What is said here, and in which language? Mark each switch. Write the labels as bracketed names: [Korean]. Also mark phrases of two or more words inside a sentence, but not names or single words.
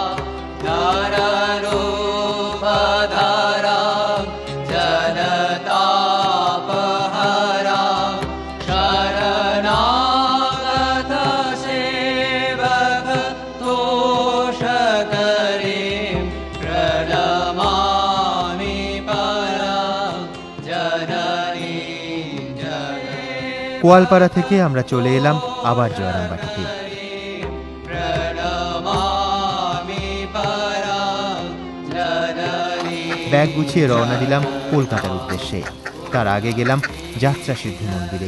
[Sanskrit] नररूपधरां जनतापहरां शरणागत सेवक तोषकरीं प्रणमामि परां जननीं [Bangla] কোয়ালপাড়া থেকে আমরা চলে এলাম আবার জয়রামবাটিতে। ব্যাগ গুছিয়ে রওনা দিলাম কলকাতার উদ্দেশ্যে। তার আগে গেলাম যাত্রা সিদ্ধি মন্দিরে।